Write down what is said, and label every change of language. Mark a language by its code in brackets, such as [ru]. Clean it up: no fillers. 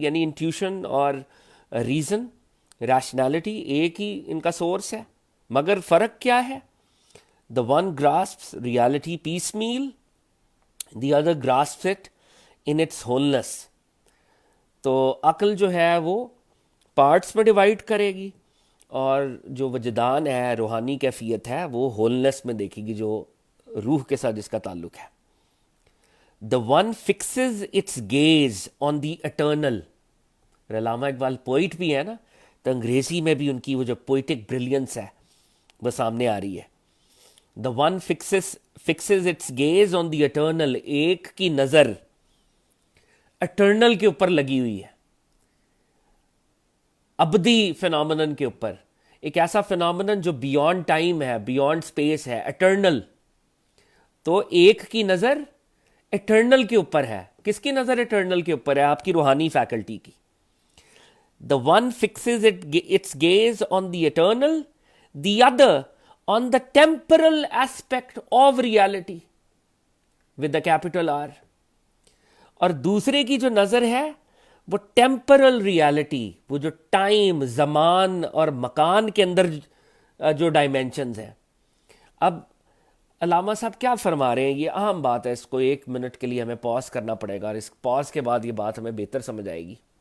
[ur] یعنی انٹیوشن اور reason, rationality ایک ہی ان کا سورس ہے، مگر فرق کیا ہے؟ [en] The one grasps reality piecemeal, the other grasps it in its wholeness. [ur] تو عقل جو ہے وہ پارٹس میں ڈیوائیڈ کرے گی، اور جو وجدان ہے، روحانی کیفیت ہے، وہ ہولنس میں دیکھے گی، جو روح کے ساتھ جس کا تعلق ہے. [en] The one fixes its gaze on the eternal. [ur] Allama Iqbal poet بھی ہے نا، تو انگریزی میں بھی ان کی وہ جو پوئٹک بریلینس ہے وہ سامنے آ رہی ہے. [en] The one fixes its gaze on the eternal. [ur] ایک کی نظر eternal کے اوپر لگی ہوئی ہے، ابدی فینومینن کے اوپر، ایک ایسا فینومینن جو بیونڈ ٹائم ہے، بیونڈ اسپیس ہے، eternal. تو ایک کی نظر eternal کے اوپر ہے. کس کی نظر eternal کے اوپر ہے؟ آپ کی روحانی فیکلٹی کی. [en] The one fixes its gaze on the eternal, the other on the temporal aspect of reality with the capital R. [ur] اور دوسرے کی جو نظر ہے وہ ٹیمپرل ریالٹی، وہ جو ٹائم، زمان اور مکان کے اندر جو ڈائمینشنز ہیں. اب علامہ صاحب کیا فرما رہے ہیں؟ یہ اہم بات ہے، اس کو 1 منٹ کے لیے ہمیں پاز کرنا پڑے گا، اور اس پاز کے بعد یہ بات ہمیں بہتر سمجھ آئے گی.